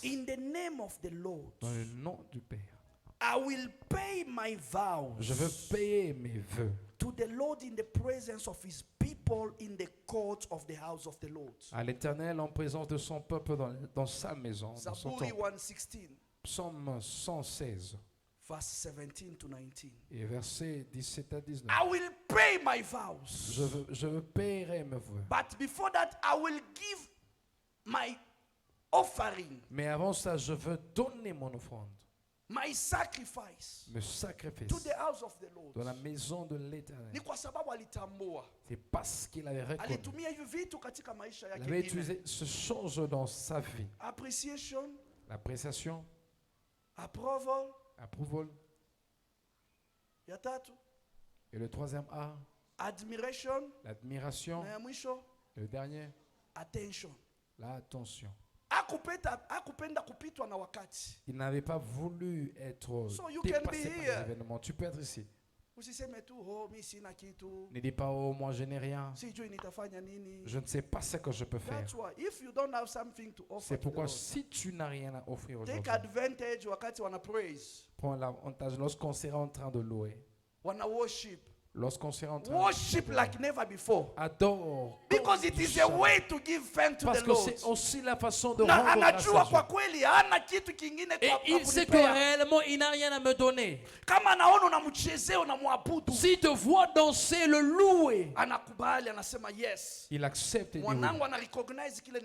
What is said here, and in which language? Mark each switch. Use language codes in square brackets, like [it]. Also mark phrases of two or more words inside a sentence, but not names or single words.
[en] In the name of the Lord. [fr] Dans le nom du Père. [en] I will pay my vows. [fr] Je veux payer mes vœux. [en] To the Lord in the presence of his people in the court of the house of the Lord. [fr] À l'Éternel en présence de son peuple dans sa maison, dans son temple. [sw] Zaburi 116. [fr] Psaume 116. [en] Verse 17 to 19. [fr] Et versets 17 à 19. [en] I will pay my vows. [fr] Je paierai mes vœux. [en] But before that, I will give my offering. [fr] Mais avant ça, je veux donner mon offrande. [en] My sacrifice [fr] me sacrifice [en] to the house of the Lord. [fr] Dans la maison de l'Éternel. [sw] Ni kwa sababu alitambua. [fr] C'est parce qu'il avait reconnu. [sw] Alitumia hivi vitu katika maisha yake. [fr] Il avait utilisé ce chose dans sa vie. [en] Appreciation. [fr] L'appréciation. [en] Approval. [fr] Approval. [sw] Ya tatu. [fr] Et le troisième A. [en] Admiration. [fr] L'admiration. [sw] Na ya mwisho. [fr] Le dernier. [en] Attention. [fr] L'attention. [sw] Akupenda kupitwa na wakati. [fr] Il n'avait pas voulu être dépassé par les événements. Tu peux être ici. [sw] Usiseme tu mimi sina kitu. [fr] Ne dis pas moi je n'ai rien. [sw] Sijui nitafanya nini. [fr] Je ne sais pas ce que je peux faire. [en] That's why if you don't have something to offer. [fr] C'est pourquoi si tu n'as rien à offrir aujourd'hui. [en] Take advantage [sw] wakati wana [en] praise. [fr] Prends l'avantage lorsqu'on sera en train de louer. [sw] Wana worship. [fr] Lorsqu'on sera en train [en] worship like never before. Adore. Because it is a way to give thanks to the Lord. [fr] Parce que c'est aussi la façon de rendre grâce à Dieu. Et il sait que réellement il n'a rien à me donner. S'il te voit danser, le louer, il accepte et dit oui.